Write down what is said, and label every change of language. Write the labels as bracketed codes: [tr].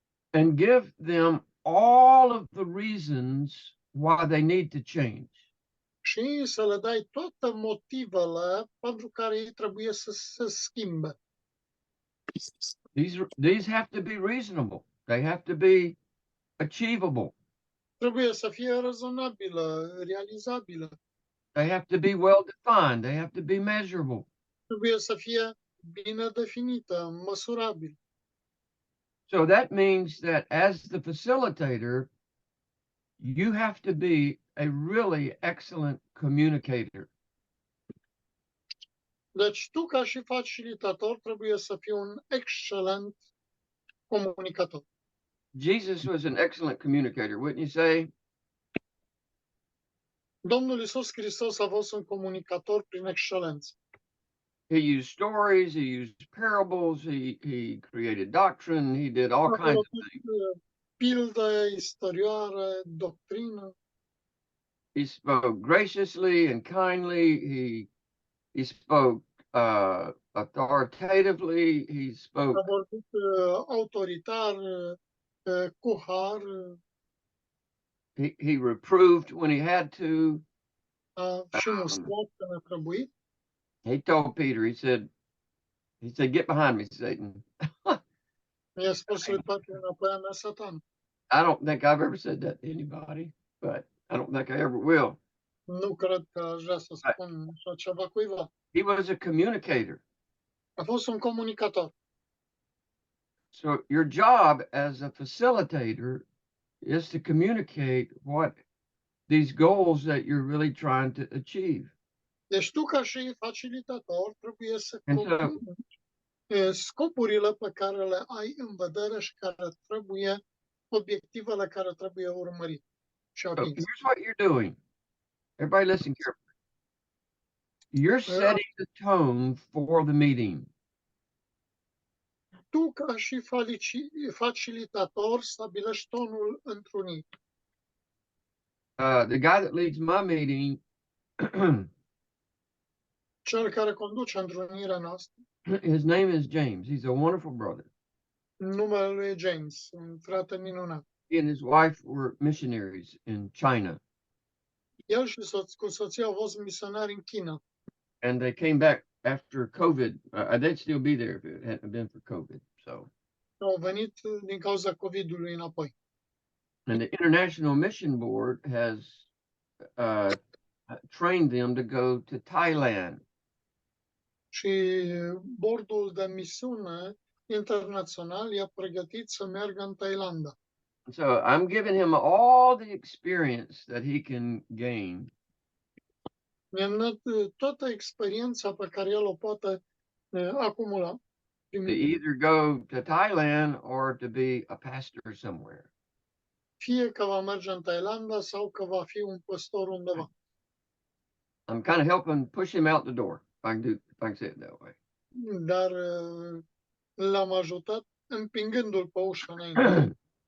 [en] and give them all of the reasons why they need to change. [ro] și să le dai toate motivele pentru care ei trebuie să se schimbe. [en] These have to be reasonable. They have to be achievable. [ro] Trebuie să fie rezonabilă, realizabilă. [en] They have to be well defined. They have to be measurable. [ro] Trebuie să fie bine definită, măsurabilă. [en] So that means that as the facilitator, you have to be a really excellent communicator. [ro] Deci tu, ca și facilitator, trebuie să fii un excelent comunicator. [en] Jesus was an excellent communicator, wouldn't you say? [ro] Domnul Iisus Hristos a fost un comunicator prin excelență. [en] He used stories, he used parables, he created doctrine, he did all kinds of things. [ro] Pildă, istorioară, doctrină. [en] He spoke graciously and kindly. He spoke authoritatively. He spoke. [ro] A vorbit autoritar, cu har, [en] He reproved when he had to. [ro] și mustrat când a trebuit. [en] He told Peter, he said, "Get behind me, Satan." [ro] I-a spus lui Petru înapoi a mea, Satan. [en] I don't think I've ever said that to anybody, but I don't think I ever will. [ro] Nu cred că aș vrea să spun așa ceva cuiva. [en] He was a communicator. [ro] A fost un comunicator. [en] So your job as a facilitator is to communicate what these goals that you're really trying to achieve. [ro] Deci tu, ca și facilitator, trebuie să [en] And so- [ro] comunici scopurile pe care le ai în vedere și care trebuie, obiectivele care trebuie urmărite și [en] So [ro] atinse. [en] here's what you're doing. Everybody listen carefully. You're setting the tone for the meeting. [ro] Tu, ca și facilitator, stabilești tonul întrunirii. [en] The guy that leads my meeting, [ro] Cel care conduce întrunirea noastră, [en] his name is James. He's a wonderful brother. [ro] numele lui e James, un frate minunat. [en] He and his wife were missionaries in China, [ro] El și cu soția au fost misionari în China. [en] and they came back after COVID. They'd still be there if it hadn't been for COVID. So, [ro] Au venit din cauza COVID-ului înapoi. [en] and the International Mission Board has trained them to go to Thailand. [ro] Și bordul de misiune internațional i-a pregătit să meargă în Thailanda. [en] So I'm giving him all the experience that he can gain [ro] Mi-am dat toată experiența pe care el o poate acumula. [en] to either go to Thailand or to be a pastor somewhere. [ro] Fie că va merge în Thailanda sau că va fi un păstor undeva. [en] I'm kind of helping push him out the door, if I can say it that way. [ro] Dar l-am ajutat împingându-l pe ușă înainte.